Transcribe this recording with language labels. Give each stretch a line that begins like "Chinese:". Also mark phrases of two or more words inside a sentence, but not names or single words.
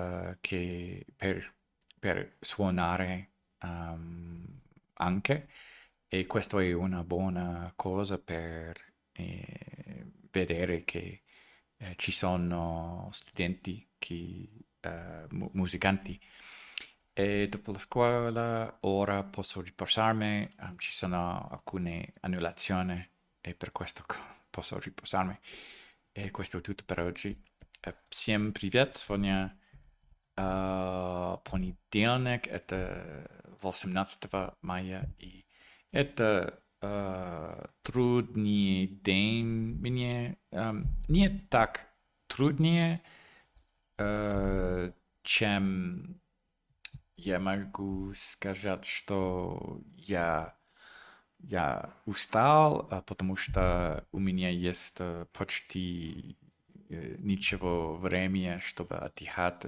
Italian: per suonare anche e questo è una buona cosa per vedere che ci sono studenti musicanti. E dopo la scuola ora posso riposarmi, ci sono alcune annullazioni e per questo posso riposarmi. E questo è tutto per oggi.
Russian: Всем привет! Сегодня понедельник, это 18 мая, и это трудный день мне. Не так труднее, чем я могу сказать, что я устал, потому что у меня есть почти ничего времени, чтобы отдыхать.